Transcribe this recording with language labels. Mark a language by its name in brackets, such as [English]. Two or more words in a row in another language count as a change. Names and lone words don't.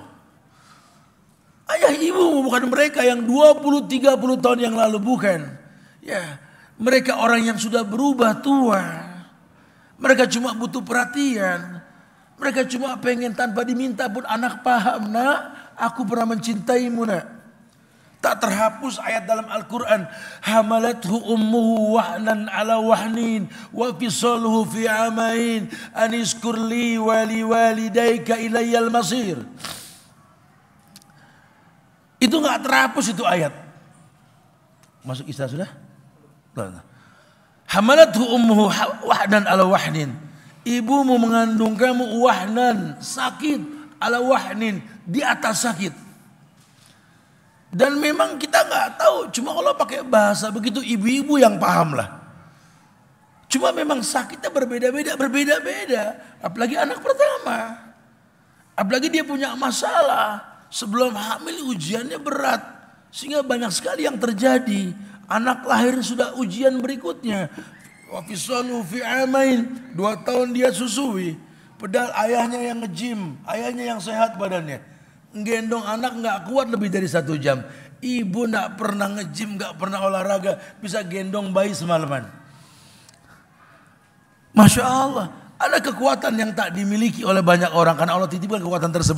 [Indonesian] Ayah ibumu bukan mereka yang 20-30 tahun yang lalu, bukan. Ya, mereka orang yang sudah berubah tua. Mereka cuma butuh perhatian. Mereka cuma pengen tanpa diminta pun anak paham, nak, aku pernah mencintaimu, nak. Tak terhapus ayat dalam Al-Quran. [Arabic] حملته أمه وهنا على وهن. وفصاله في عامين. أن اشكر لي ولوالديك إلي المصير. [Indonesian] Itu gak terhapus itu ayat. Masuk Isra sudah? [Arabic] حملته أمه وهنا على وهن. [Indonesian] Ibumu mengandung kamu wahnan, sakit, [Arabic] على وهن, [Indonesian] di atas sakit. Dan memang kita nggak tahu, cuma kalau pakai bahasa begitu ibu-ibu yang paham lah. Cuma memang sakitnya berbeda-beda. Apalagi anak pertama. Apalagi dia punya masalah. Sebelum hamil ujiannya berat. Sehingga banyak sekali yang terjadi. Anak lahir sudah ujian berikutnya. [Arabic] وفصاله في عامين. [Indonesian] 2 tahun dia susui. Padahal ayahnya yang nge-gym. Ayahnya yang sehat badannya. Gendong anak nggak kuat lebih dari 1 jam. Ibu nggak pernah nge-gym, nggak pernah olahraga, bisa gendong bayi semalaman. [Arabic] ما شاء الله, [Indonesian] Ada kekuatan yang tak dimiliki oleh banyak orang karena Allah titipkan kekuatan tersebut.